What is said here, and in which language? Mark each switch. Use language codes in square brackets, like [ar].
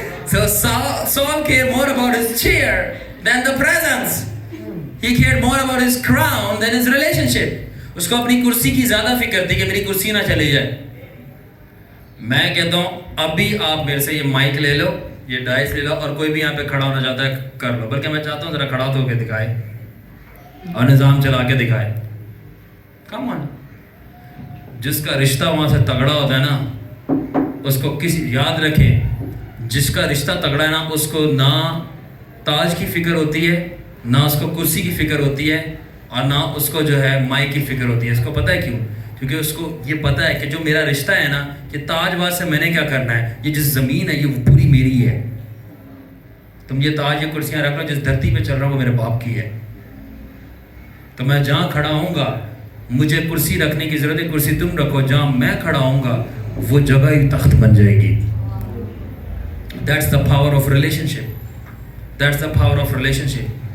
[en] So Saul cared more about his chair than the presence. He cared more about his crown than his relationship. [ur] اس کو اپنی کرسی کی زیادہ فکر تھی کہ میری کرسی نہ چلی جائے. میں کہتا ہوں ابھی آپ میرے سے یہ مائک لے لو, یہ ڈائس لے لو, اور کوئی بھی یہاں پہ کھڑا ہونا چاہتا ہے کر لو. بلکہ میں چاہتا ہوں ذرا کھڑا ہو کے دکھائے اور نظام چلا کے دکھائے. کم آن, جس کا رشتہ وہاں سے تگڑا ہوتا ہے نا, اس کو کسی یاد رکھے, جس کا رشتہ تگڑا ہے نا, اس کو نہ تاج کی فکر ہوتی ہے, نہ اس کو کرسی کی فکر ہوتی ہے, اور نہ اس کو جو ہے مائی کی فکر ہوتی ہے. اس کو پتہ ہے کیوں؟ کیونکہ اس کو یہ پتہ ہے کہ جو میرا رشتہ ہے نا, کہ تاج باز سے میں نے کیا کرنا ہے, یہ جس زمین ہے یہ وہ پوری میری ہے. تم یہ تاج یہ کرسیاں رکھ لو, جس دھرتی پہ چل رہا ہوں وہ میرے باپ کی ہے. تو میں جہاں کھڑا ہوں گا مجھے کرسی رکھنے کی ضرورت ہے, کرسی تم رکھو. جہاں میں کھڑا ہوں گا وہ جگہ ہی تخت بن جائے گی. [en] That's the power of relationship. That's the power of relationship.